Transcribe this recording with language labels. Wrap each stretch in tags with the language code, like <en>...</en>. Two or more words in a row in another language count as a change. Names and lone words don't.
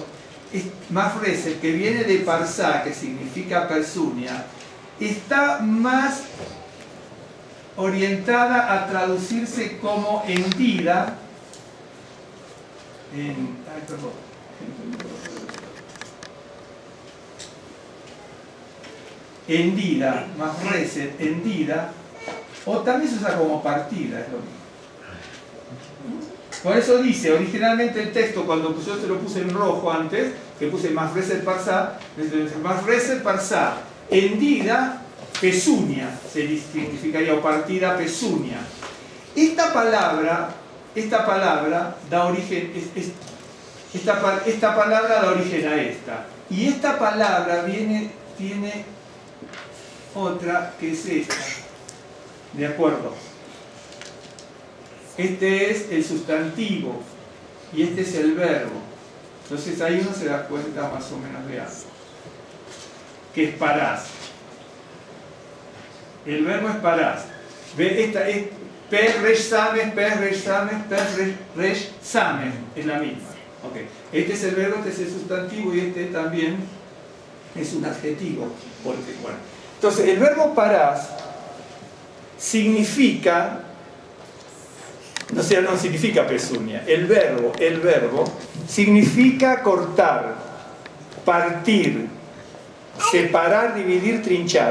<es>Mafreset, que viene de parsá, que significa pezuña, está más orientada a traducirse como hendida, hendida, mafreset, hendida, o también se usa como partida, es lo mismo. Por eso dice, originalmente el texto, cuando yo te lo puse en rojo antes, que puse</es> <he>מפרסת פרסה, מפרסת פרסה,</he> <es>hendida, pezuña, significaría, o partida, pezuña. Esta palabra da origen, esta palabra da origen a esta. Y esta palabra tiene otra que es esta. ¿De acuerdo? Este es el sustantivo y este es el verbo. Entonces ahí uno se da cuenta más o menos de algo. Que es parás. El verbo es parás. ¿Ve? Esta es</es> <he>פה ריש סמך, פה ריש סמך, פה ריש סמך.</he> <es>Es la misma. Okay. Este es el verbo, este es el sustantivo y este también es un adjetivo. Porque, bueno. Entonces el verbo parás significa, no significa pezuña, el verbo significa cortar, partir, separar, dividir, trinchar.</es>